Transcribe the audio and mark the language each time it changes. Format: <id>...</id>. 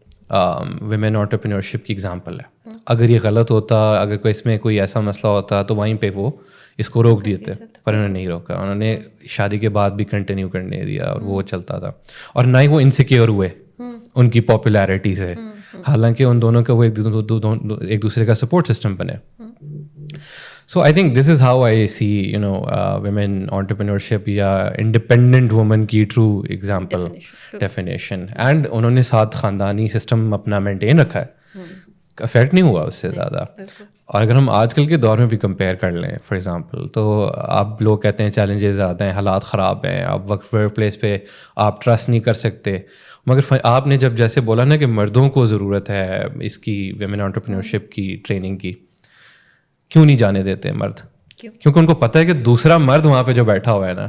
<ur>Women entrepreneurship کی example ہے. اگر یہ غلط ہوتا, اگر کوئی اس میں کوئی ایسا مسئلہ ہوتا تو وہیں پہ وہ اس کو روک دیتے, پر انہوں نے نہیں روکا. انہوں نے شادی کے بعد بھی کنٹینیو کرنے دیا اور وہ چلتا تھا. اور نہ ہی وہ انسیکیور ہوئے ان کی پاپولیرٹی سے, حالانکہ ان دونوں کا وہ ایک دوسرے کا سپورٹ سسٹم بنے.</ur> <en>So I think this is how I see, women entrepreneurship یا independent woman کی true example definition.</en> <ur>And انہوں نے ساتھ خاندانی سسٹم اپنا مینٹین رکھا ہے, افیکٹ نہیں ہوا اس سے زیادہ. اور اگر ہم آج کل کے دور میں بھی کمپیئر کر لیں</ur> <en>for example,</en> <ur>تو اب لوگ کہتے ہیں چیلنجز آتے ہیں, حالات خراب ہیں, اب ورک پلیس پہ آپ ٹرسٹ نہیں کر سکتے. مگر آپ نے جب جیسے بولا نا کہ مردوں کو ضرورت ہے اس کی ویمن انٹرپرینورشپ کی ٹریننگ کی, کیوں نہیں جانے دیتے مرد؟ کیونکہ ان کو پتہ ہے کہ دوسرا مرد وہاں پہ جو بیٹھا ہوا ہے نا</ur>